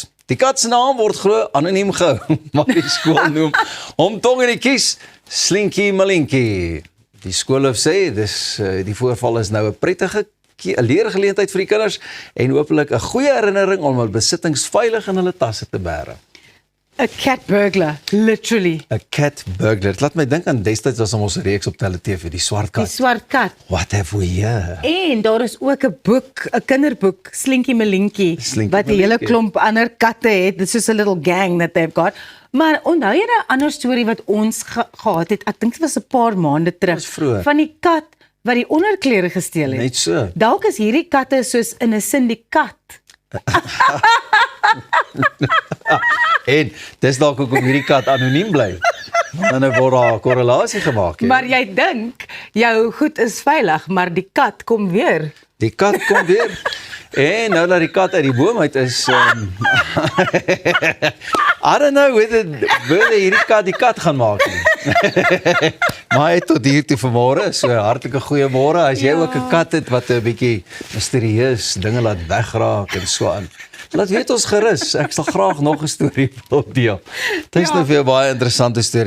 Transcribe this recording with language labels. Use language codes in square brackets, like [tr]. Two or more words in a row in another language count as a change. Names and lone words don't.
[af] Die kat se naam word glo anoniem gehou, maar die skool noem hom tong in die kies Slinky Malinky. Die skoolloof sê die voorval is nou 'n prettige leergeleentheid vir die kinders en hopelik 'n goeie herinnering om hul besittings veilig in hulle tasse te bære. [en] A cat burglar, literally. [af] 'n [en] Cat burglar. [af] Dit laat my dink aan destyds was ons reeks op TV, die swart Die kat. swart kat. [en] What have we here? [af] En daar is ook 'n boek, 'n kinderboek, Slinky Malinky, Slinky wat 'n hele Malinky. klomp ander katte het. [en] This is a little gang that they've got. [af] Maar onthou jy 'n ander storie wat ons gehad het? Ek dink dit was 'n paar maande terug. Was vroeër. Van die kat wat die onderklere gesteel het. Net so. Dalk is hierdie katte soos in 'n syndikaat. En dis dalk hoekom hierdie kat anoniem bly. Want dan word daar 'n korrelasie gemaak. Maar jy dink jou goed is veilig, maar die kat kom weer. Die kat kom weer. En nou dat die kat uit die boom uit is, [en] I don't know whether [af] hierdie kat die kat gaan maak nie. Maar hy tot hier toe vanmôre, so hartlike goeiemôre. As jy ook 'n kat het wat 'n bietjie misterieus dinge laat wegraak en so aan, laat weet ons gerus. Ek sal graag nog 'n storie wil deel. Dit is nou vir jou baie interessante storie.